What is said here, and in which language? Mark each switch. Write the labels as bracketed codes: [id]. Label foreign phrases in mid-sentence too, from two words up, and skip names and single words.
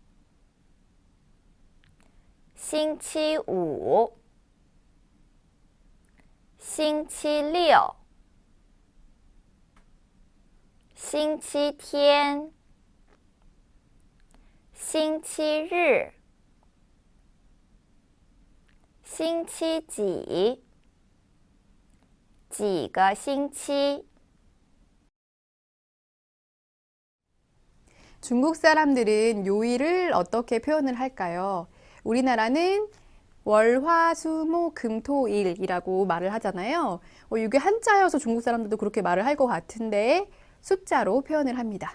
[zh] 星期五，星期六，星期天，星期日，星期几，几个星期。 [ko] 중국 사람들은 요일을 어떻게 표현을 할까요? 우리나라는 월, 화, 수, 목, 금, 토, 일이라고 말을 하잖아요. 이게 한자여서 중국 사람들도 그렇게 말을 할 것 같은데 숫자로 표현을 합니다.